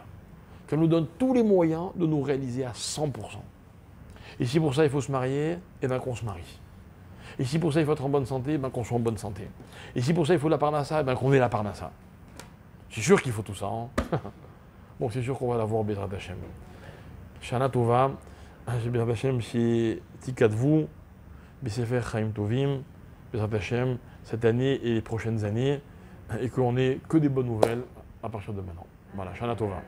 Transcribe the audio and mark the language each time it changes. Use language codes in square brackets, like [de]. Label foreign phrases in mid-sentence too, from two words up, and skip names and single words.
[fr] Qu'elle nous donne tous les moyens de nous réaliser à 100%. Et si pour ça, il faut se marier, eh bien qu'on se marie. Et si pour ça, il faut être en bonne santé, eh bien qu'on soit en bonne santé. Et si pour ça, il faut la parnassa, eh bien qu'on ait la parnassa. C'est sûr qu'il faut tout ça. Hein. Bon, c'est sûr qu'on va l'avoir, [he] בעזרת השם. שנה טובה, בעזרת השם, c'est תכתבו, בספר חיים טובים, בעזרת השם, [fr] cette année et les prochaines années, et qu'on ait que des bonnes nouvelles à partir de maintenant. Voilà, [he] שנה טובה.